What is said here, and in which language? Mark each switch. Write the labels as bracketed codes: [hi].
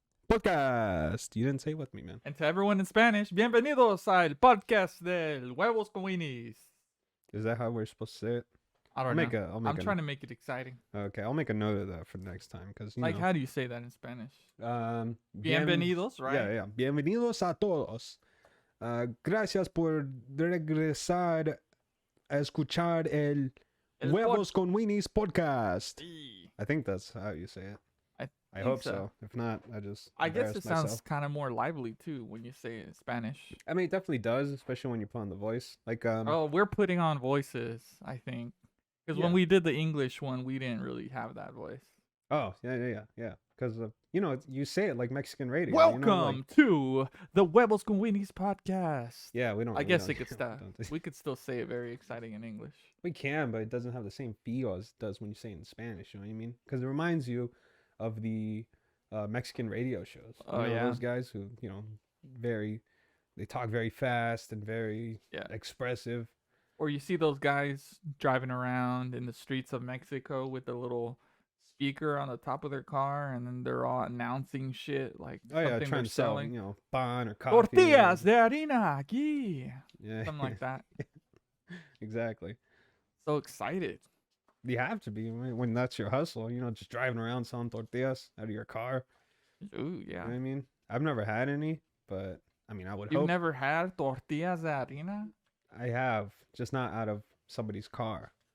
[en] Podcast. You didn't say it with me, man. And to everyone in Spanish, bienvenidos al podcast del Huevos con Weenies. Is that how we're supposed to say it? I don't know. I'm a, trying to make it exciting. Okay, I'll make a note of that for next time because Like, how do you say that in Spanish? [es] Bien, Bienvenidos, right? Yeah. Bienvenidos a todos. Gracias por regresar a escuchar el Huevos con Weenies podcast. Sí. [en] I think that's how you say it. I hope so. If not, I guess it sounds kind of more lively too when you say it in Spanish. I mean, it definitely does, especially when you put on the voice. Like, oh, we're putting on voices, I think, because when we did the English one, we didn't really have that voice. Oh, yeah. Because you say it like Mexican radio. Welcome to the Huevos con Weenies podcast. Yeah, we don't. I guess it could stop. We could still say it very exciting in English. We can, but it doesn't have the same feel as it does when you say it in Spanish. You know what I mean? Because it reminds you of the Mexican radio shows. Those guys who they talk very fast and very expressive. Or you see those guys driving around in the streets of Mexico with the little speaker on the top of their car, and then they're all announcing shit like something trying they're to selling. sell, pan or coffee. [es] Tortillas de harina aquí. [en] Yeah, something like that. Exactly. So excited. You have to be when that's your hustle. Just driving around selling tortillas out of your car. Ooh, yeah. You know what I mean? I've never had any, but I mean, I would You've hope. never had tortillas de harina? I have, just not out of somebody's car.